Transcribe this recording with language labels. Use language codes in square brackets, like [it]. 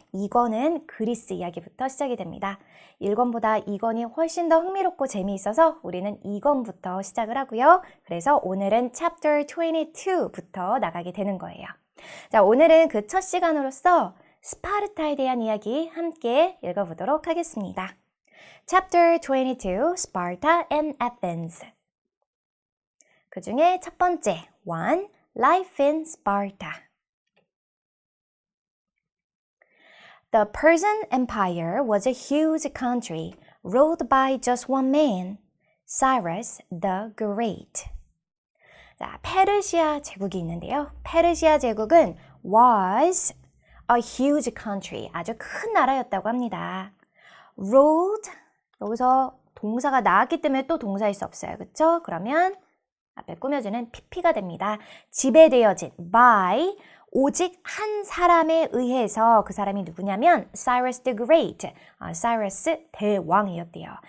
[ko] 2권은 그리스 이야기부터 시작이 됩니다. 1권보다 2권이 훨씬 더 흥미롭고 재미있어서 우리는 2권부터 시작을 하고요. 그래서 오늘은 Chapter 22부터 나가게 되는 거예요. 자, 오늘은 그 첫 시간으로서 스파르타에 대한 이야기 함께 읽어보도록 하겠습니다. [en] Chapter 22, Sparta and Athens. [ko] 그 중에 첫 번째, 1. [en] Life in Sparta. The Persian Empire was a huge country ruled by just one man, Cyrus the Great. [ko] 자, 페르시아 제국이 있는데요. 페르시아 제국은 [en] was a huge country, [ko] 아주 큰 나라였다고 합니다. Ruled, 여기서 동사가 나왔기 때문에 또 동사일 수 없어요. 그렇죠? 그러면 앞에 꾸며주는 PP가 됩니다. 지배되어진 by 오직 한 사람에 의해서, 그 사람이 누구냐면 Cyrus the Great, 사이러스 대왕이었대요.